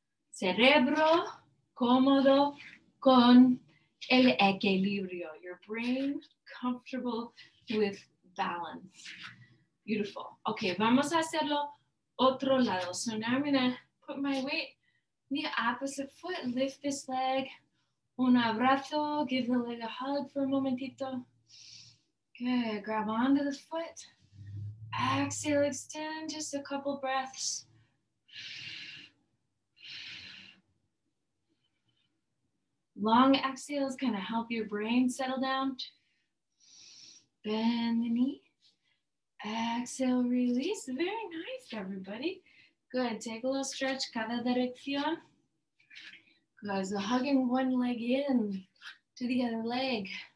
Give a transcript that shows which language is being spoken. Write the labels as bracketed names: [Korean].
[Spanish] Cerebro cómodo con el equilibrio. [English] Your brain comfortable with balance. Beautiful. [Spanish] Okay, vamos a hacerlo otro lado. [English] So now I'm gonna put my weight in the opposite foot, lift this leg, [Spanish] un abrazo, [English] give the leg a hug for a momentito. Good, grab onto the foot. Exhale, extend, just a couple breaths. Long exhales kind of help your brain settle down. Bend the knee. Exhale, release. Very nice, everybody. Good, take a little stretch, [Spanish] cada dirección. [English] Good, so hugging one leg in to the other leg.